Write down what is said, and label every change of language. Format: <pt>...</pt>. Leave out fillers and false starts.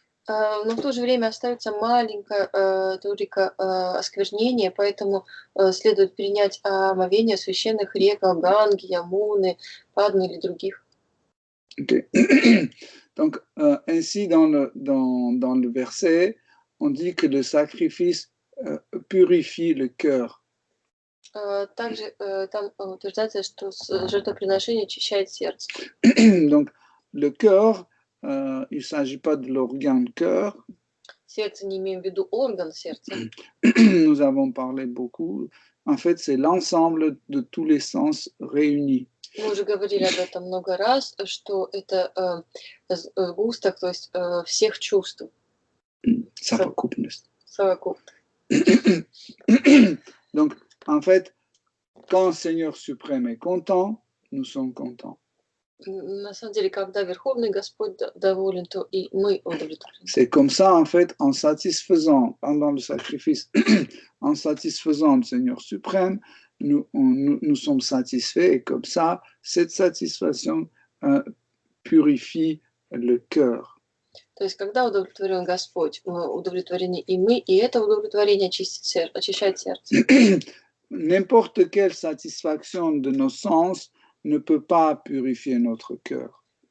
<ru>Но в то же время остается маленькая толика осквернения, поэтому следует принять омовение священных рек Ганги, Ямуны, Падмы или других.</ru> <en>Okay.</en> <fr>Donc, ainsi, dans le verset, on dit que le sacrifice purifie le cœur.</fr> <ru>Также там утверждается, что жертвоприношение очищает сердце.</ru> <fr>Donc, le cœur, il ne s'agit pas de l'organe cœur.</fr> <ru>Сердце, не имеем в виду орган сердца.</ru> <fr>Nous avons parlé beaucoup. En fait, c'est l'ensemble de tous les sens réunis.</fr> <ru>Мы уже говорили об этом много раз, что это сгусток, то есть всех чувств. Совокупность. Совокупность.</ru> <fr>Donc, en fait, quand Seigneur suprême est content, nous sommes contents.</fr> <ru>На самом деле, когда Верховный Господь доволен, то и мы удовлетворены.</ru> <fr>C'est comme ça, en fait, en satisfaisant, pendant le sacrifice, en satisfaisant le Seigneur suprême, nous sommes satisfaits, et comme ça, cette satisfaction purifie le cœur.</fr> <ru>То есть, когда удовлетворен Господь, удовлетворены и мы, и это удовлетворение очищает сердце.</ru> <fr>N'importe quelle satisfaction de nos sens ne peut pas purifier notre cœur.</fr>